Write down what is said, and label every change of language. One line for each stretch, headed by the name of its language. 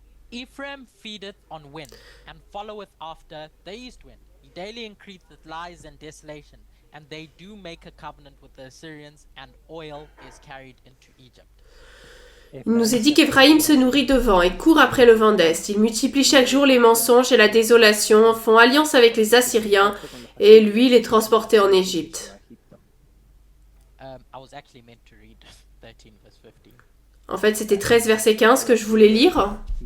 English: Ephraim feedeth on wind, and followeth after the east wind. He daily increaseth lies and desolation, and they do make a covenant with the Assyrians, and oil is carried into Egypt.
French: Il nous est dit qu'Éphraïm se nourrit de vent et court après le vent d'Est. Il multiplie chaque jour les mensonges et la désolation, font alliance avec les Assyriens, et lui les transportait en Égypte.
English: I was actually meant to read 13 verse 15.
French: En fait, c'était 13 verset 15 que je voulais lire.